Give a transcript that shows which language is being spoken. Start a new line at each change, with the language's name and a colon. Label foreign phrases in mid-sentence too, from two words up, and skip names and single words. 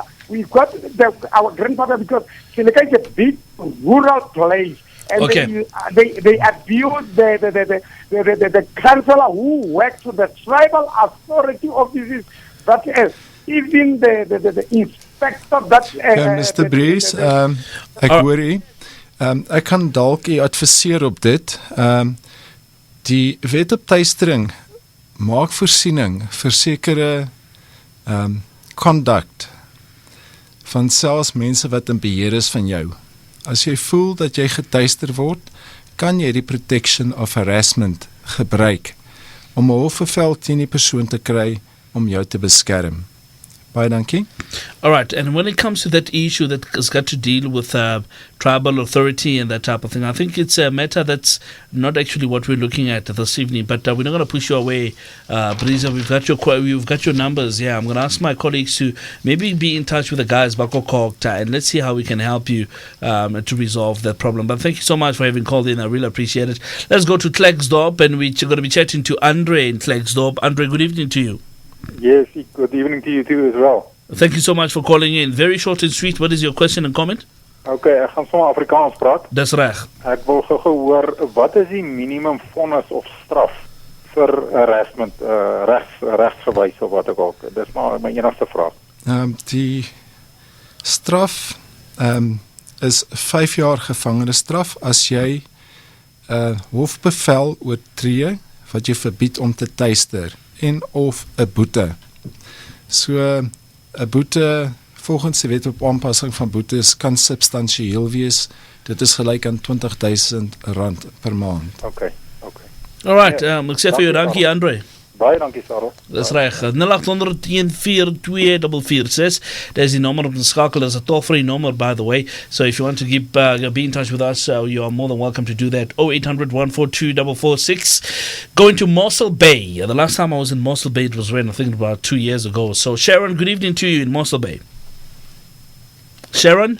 English: We got our grandfather because Seneca is a big rural place, and they abuse the councillor who works for the tribal authority offices. That is even the inspector. That Mr. Brees,
Afrikaans: ek hoor u. Ek kan dalk u adviseer op dit. Die wet op tuistering maak voorsiening vir sekere conduct van selfs mense wat in beheer is van jou. As jy voel dat jy getuister word, kan jy die
English: protection of harassment
Afrikaans: gebruik om 'n hofbevel teen die persoon te kry om jou te beskerm. Baie dankie.
English: All right, and when it comes to that issue that has got to deal with tribal authority and that type of thing, I think it's a matter that's not actually what we're looking at this evening. But we're not going to push you away, Brisa. We've got your numbers. Yeah, I'm going to ask my colleagues to maybe be in touch with the guys back at Kokta, and let's see how we can help you to resolve that problem. But thank you so much for having called in. I really appreciate it. Let's go to Klerksdorp, and we're going to be chatting to Andre in Klerksdorp. Andre, good evening to you. Yes, good evening to you too as well. Thank you so much for calling in. Very short and sweet. What is your question and comment?
Afrikaans: Okay, ek gaan sommer Afrikaans praat. Dis reg. Ek wil gou hoor, wat is die minimum vonnis of straf vir harassment, regsgewys of wat ook al? Dis maar my enigste vraag. Die straf is 5 jaar gevangenisstraf as jy hofbevel oortree wat jy verbied om te tuister en of 'n boete. So 'n boete volgens die wet op aanpassing van boetes kan substansieel wees. Dit is gelyk aan R20,000 per maand. Okay.
English: All right,
Afrikaans: ek sê vir jou dankie Andre. Baie dankie Sarel. Dis reg. 0800-144446. Dis die nommer om te skakel. Dis 'n
English: toll-free number, by the way. So if you want to be in touch with us, you are more than welcome to do that. 0800-142-446. Going to Mossel Bay. The last time I was in Mossel Bay, it was when I think about 2 years ago. So Sharon, good evening to you in Mossel Bay. Sharon?